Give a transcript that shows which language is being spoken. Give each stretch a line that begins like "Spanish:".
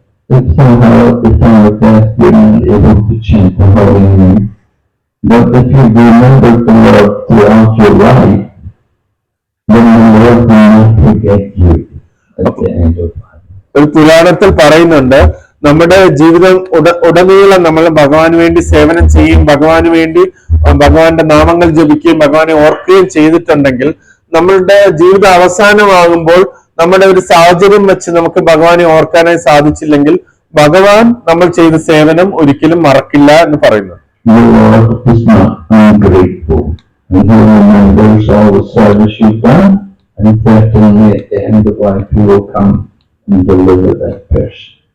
English: If somehow at the time of death you're not able to chant the holy name, but if you remember the Lord throughout your life, then the Lord will not forget you at the end of life.
Malayalam: ഒരു പുരാണത്തിൽ പറയുന്നുണ്ട്, നമ്മുടെ ജീവിതം ഉടനീളം നമ്മൾ ഭഗവാന് വേണ്ടി സേവനം ചെയ്യും, ഭഗവാന് വേണ്ടി ഭഗവാന്റെ നാമങ്ങൾ ജപിക്കുകയും ഭഗവാനെ ഓർക്കുകയും ചെയ്തിട്ടുണ്ടെങ്കിൽ നമ്മളുടെ ജീവിത അവസാനമാകുമ്പോൾ നമ്മുടെ ഒരു സാഹചര്യം വെച്ച് നമുക്ക് ഭഗവാനെ ഓർക്കാനായി സാധിച്ചില്ലെങ്കിൽ ഭഗവാൻ നമ്മൾ ചെയ്ത സേവനം ഒരിക്കലും മറക്കില്ല എന്ന് പറയുന്നു.
English: The Lord is not ungrateful, and He remembers all the service you've done, and certainly at the end of life He will come and deliver that person.